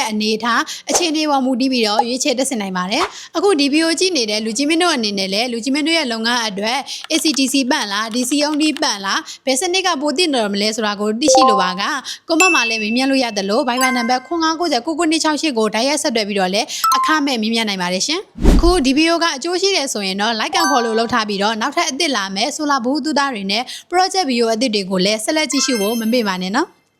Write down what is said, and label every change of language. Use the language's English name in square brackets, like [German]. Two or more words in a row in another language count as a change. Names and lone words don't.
[Burmese] အနေထားအခြေအနေပေါ်မူတည်ပြီးတော့ရွေးချယ်တက်ဆင်နိုင်ပါတယ်အခုဒီဗီဒီယိုကြည့်နေတဲ့လူကြီးမင်းတို့အနေနဲ့လည်းလူကြီးမင်းတို့ရဲ့လုပ်ငန်းအတွက် ACDC ပတ်လားဒီစီအောင်လေးပတ်လားဘယ်စနစ်ကပိုတည်တော်မလဲဆိုတာကိုသိရှိလိုပါကကွန်မန့်မှာလည်းမေးမြန်းလို့ရတယ်လို့ Viber နံပါတ်09909968ကိုတိုက်ရိုက်ဆက်သွယ်ပြီးတော့လည်းအခမဲ့မေးမြန်းနိုင်ပါတယ်ရှင်အခုဒီဗီဒီယိုကအကျိုးရှိတယ်ဆိုရင်တော့ [English] like and follow [Burmese] လုပ်ထားပြီးတော့နောက်ထပ်အသစ်လာမယ်ဆိုလာဘူးသူသားတွေနဲ့ [English] project video [Burmese] အသစ်တွေကိုလည်းဆက်လက်ကြည့်ရှုဖို့မမေ့ပါနဲ့နော်